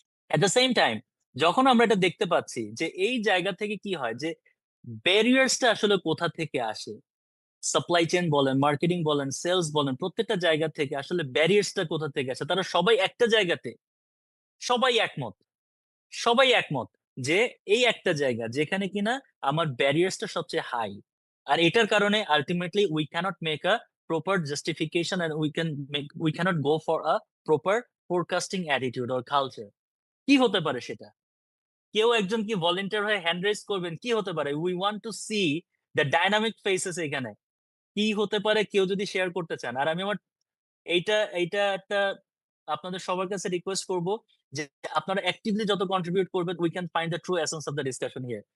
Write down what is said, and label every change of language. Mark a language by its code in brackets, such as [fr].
[en] at the same time [bn] যখন আমরা এটা দেখতে পাচ্ছি যে এই জায়গা থেকে কি হয়, যে ব্যারিয়ার্সটা আসলে কোথা থেকে আসে, সাপ্লাই চেইন বলেন, মার্কেটিং বলেন, সেলস বলেন, প্রত্যেকটা জায়গা থেকে আসলে ব্যারিয়ার্সটা কোথা থেকে আসে, তারা সবাই একটা জায়গাতে, সবাই একমত, সবাই একমত যে এই একটা জায়গা যেখানে কিনা আমার ব্যারিয়ার্সটা সবচেয়ে হাই, আর এটার কারণে ultimately [en] We cannot make a proper justification, and we cannot go for a proper forecasting attitude or culture. [bn] কি হতে পারে সেটা? কেউ একজন কি ভলেন্টিয়ার হয়ে হ্যান্ড রেজ করবেন? কি হতে পারে? [en] we want to see the dynamic faces [bn] এখানে। কি হতে পারে কেউ যদি শেয়ার করতে চান। আর আমি আমার এইটা এইটা একটা আপনাদের সবার কাছে রিকোয়েস্ট করব যে আপনারা অ্যাক্টিভলি যত কন্ট্রিবিউট করবেন, [en] We can find the true essence of the discussion here.